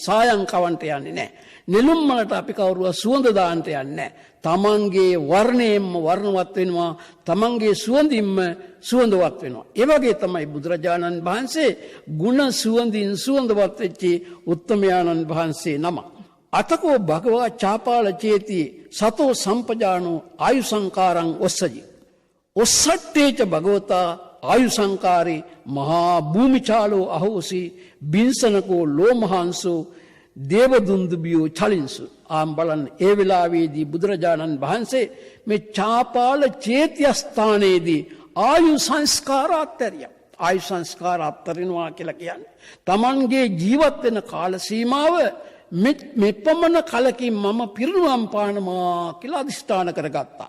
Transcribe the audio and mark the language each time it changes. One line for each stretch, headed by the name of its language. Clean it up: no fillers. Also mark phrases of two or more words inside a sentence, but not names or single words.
Sinhala: සායම් කවන්ට යන්නේ නැහැ. නෙළුම් මලට අපි කවුරුවත් සුවඳ දාන්නට යන්නේ නැහැ. තමන්ගේ වර්ණයෙන්ම වර්ණවත් වෙනවා. තමන්ගේ සුවඳින්ම සුවඳවත් වෙනවා. ඒ වගේ තමයි බුදුරජාණන් වහන්සේ ගුණ සුවඳින් සුවඳවත් වෙච්ච උත්තමයාණන් වහන්සේ නම.
Pali: අතකෝ භගවා චාපාල චේති සතෝ සම්පජානෝ ආයු සංකාරං ඔස්සජි. ඔස්සට්ටේච භගවතා ආයු සංකාරේ මහා භූමිචාලෝ අහෝසි බින්සනකෝ ලෝමහංසෝ දේවදුන්දුබියෝ චලින්සු.
Sinhala: ආම් බලන්න ඒ වෙලාවේදී බුදුරජාණන් වහන්සේ මේ චාපාල චේතිය ස්ථානයේදී ආයු සංස්කාර අත්තරිය. ආයු සංස්කාර අත්තරිනවා කියලා කියන්නේ. Tamanගේ ජීවත් වෙන කාල සීමාව මෙපමණ කලකින් මම පිරිනුවම් පානවා කියලා අදිෂ්ඨාන කරගත්තා.